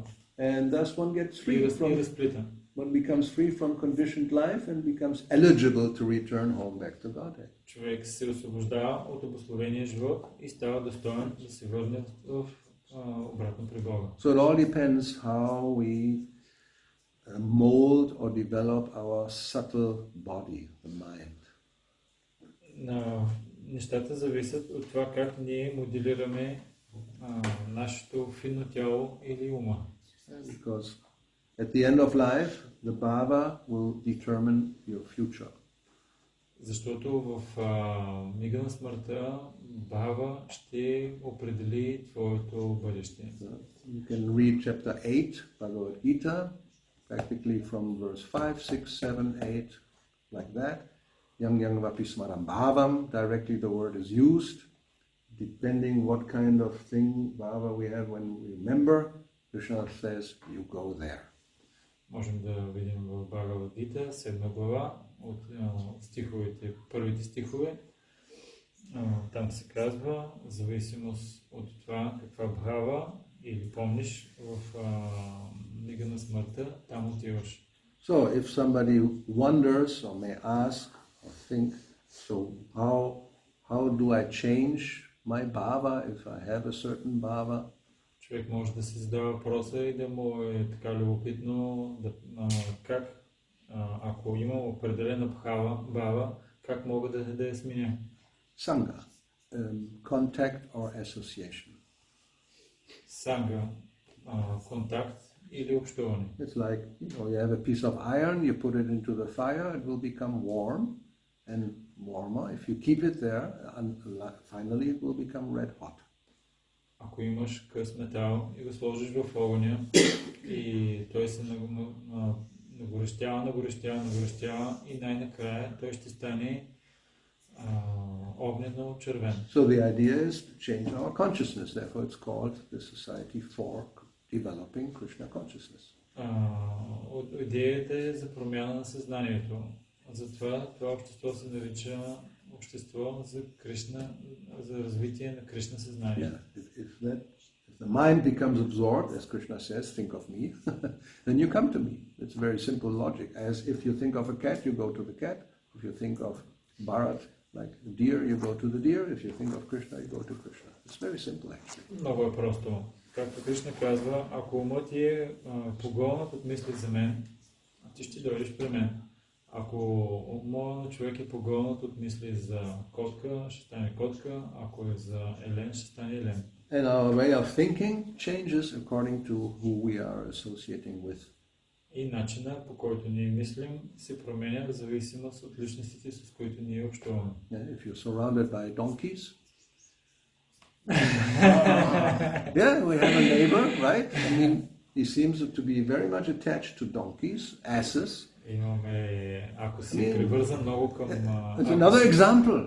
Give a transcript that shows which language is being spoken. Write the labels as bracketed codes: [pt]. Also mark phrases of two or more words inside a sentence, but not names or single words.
[en] And thus one gets free [bg] И разплита. [en] one becomes free from conditioned life and becomes eligible to return home back to Godhead. [bg] Човек се освобождава от обусловения живот и става достоен да се върне в обратно при Бога. [en] So it all depends how we mold or develop our subtle body, the mind. [bg] Нещата зависят от това как ние моделираме нашето финно тяло или ума. [en] Because at the end of life, the bhava will determine your future. [bg] Защото в мига на смъртта бхава ще определи твоето бъдеще. [en] You can read chapter 8, Bhagavad Gita, practically from verse 5, 6, 7, 8, like that. [sa] यं वापि स्मरन् भावम्, [en] directly the word is used, depending what kind of thing, bhava we have when we remember. Krishna says, you go there. [bg] Можем да видим в Бхагавад Гита, 7 глава, от стиховете, първите стихове. Там се казва, в зависимост от това каква бхава или помниш в мига на смъртта, там отиваш. [en] So if somebody wonders or may ask or think, so how do I change my bhava if I have a certain bhava? [bg] Човек може да си задава въпроса и да му е така любопитно, как, ако имам определена бхава, как мога да я сменя? [en] Sangha, contact or association. [bg] Санга, контакт или общуване. [en] It's like, you have a piece of iron, you put it into the fire, it will become warm and warmer. If you keep it there, finally it will become red hot. [bg] Ако имаш къс метал и го сложиш в огъня и той се нагорещява и най-накрая той ще стане огнено червен. [en] So the idea is to change our consciousness. Therefore it's called the Society for Developing Krishna Consciousness. [bg] Идеята е за промяна на съзнанието. Затова това общество се нарича общество за Кришна, за развитие на Кришна съзнание. [en] Yeah. If the mind becomes absorbed, as Krishna says, think of me, then you come to me. It's very simple logic. As if you think of a cat, you go to the cat. If you think of Bharat, like a deer, you go to the deer. If you think of Krishna, you go to Krishna. It's very simple, actually. [bg] Много е просто. Както Кришна казва, ако умът ти е погълнат от мисли за мен, ти ще дойдеш при мен. Ако умът човек е погълнат от мисли за котка, ще стане котка. Ако е за елен, ще стане елен. [en] And our way of thinking changes according to who we are associating with. [bg] И начина, по който ние мислим, се променя в зависимост от личностите, с които ние общуваме. [en] If you're surrounded by donkeys, yeah, we have a neighbor, right? I mean, he seems to be very much attached to donkeys, asses. [bg] Имаме, ако си привързан много към... [en] It's another example.